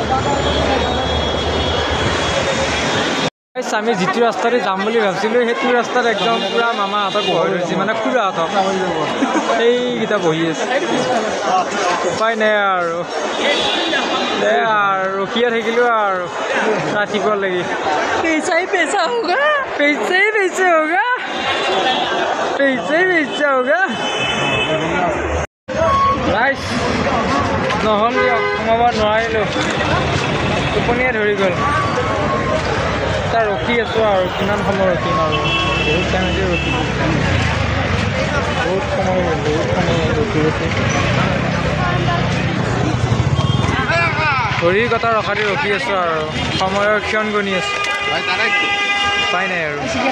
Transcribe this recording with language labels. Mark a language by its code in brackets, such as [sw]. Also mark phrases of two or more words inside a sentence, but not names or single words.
[as] আমি যিটো ৰাস্তাতে যাম বুলি ভাবিছিলোঁ সেইটো ৰাস্তাত একদম পূৰা মামাহঁতক বহাই ধৰিছে মানে খুৰাহঁতক সেইকেইটা বহি আছে উপায় নাই আৰু ৰখিয়ে থাকিলোঁ আৰু ৰাতিপুৱা লাগি [hi] पैसा ही पैसा होगा पैसे ही पैसे होगा पैसे ही पैसा होगा [as] ৰাইজ নহ'ল দিয়ক সোমাব নোৱাৰিলোঁ টোপনিয়ে ধৰি গ'ল এতিয়া ৰখি আছোঁ আৰু কিমান সময় ৰখিম আৰু বহুত টাইমতে ৰখিছোঁ বহুত সময় ৰখি আছোঁ ঘড়ীৰ কথা ৰখাতে ৰখি আছোঁ আৰু সময়ৰ ক্ষণ গণি আছোঁ উপায় নাই আৰু